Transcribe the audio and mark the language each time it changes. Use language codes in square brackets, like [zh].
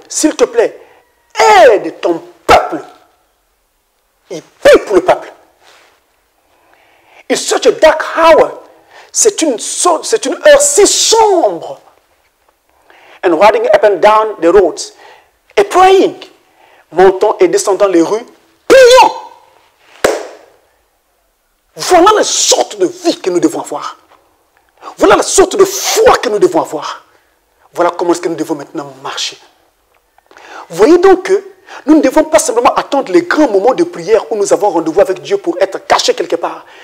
[fr] S'il te plaît, aide ton peuple. Il prie pour le peuple. [en] It's such a dark hour. [fr] C'est une heure si sombre. [en] And riding up and down the roads. [fr] Et praying. Montant et descendant les rues. Prions. Voilà la sorte de vie que nous devons avoir. Voilà la sorte de foi que nous devons avoir. Voilà comment est-ce que nous devons maintenant marcher. Voyez donc que nous ne devons pas simplement attendre les grands moments de prière où nous avons rendez-vous avec Dieu pour être cachés quelque part.